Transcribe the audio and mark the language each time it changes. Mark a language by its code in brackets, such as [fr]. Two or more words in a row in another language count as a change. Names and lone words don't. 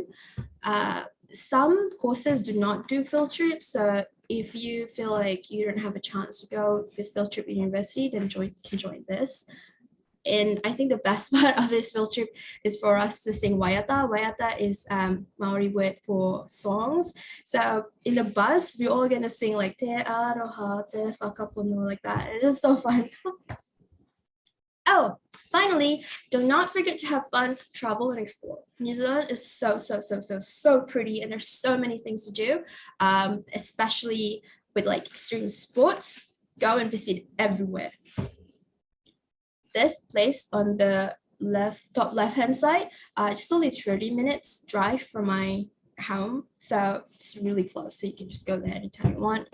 [en] Some courses do not do field trips, so if you feel like you don't have a chance to go with field trip at university, then can join this. And I think the best part of this field trip is for us to sing waiata. Waiata is Maori word for songs. So in the bus, we're all gonna sing like [mi] te aroha, te whakapono, [en] like that. It's just so fun. Oh, finally, do not forget to have fun, travel, and explore. New Zealand is so pretty, and there's so many things to do, especially with like extreme sports. Go and visit everywhere. This place on the top left hand side, just only 30 minutes drive from my home, so it's really close, so you can just go there anytime you want.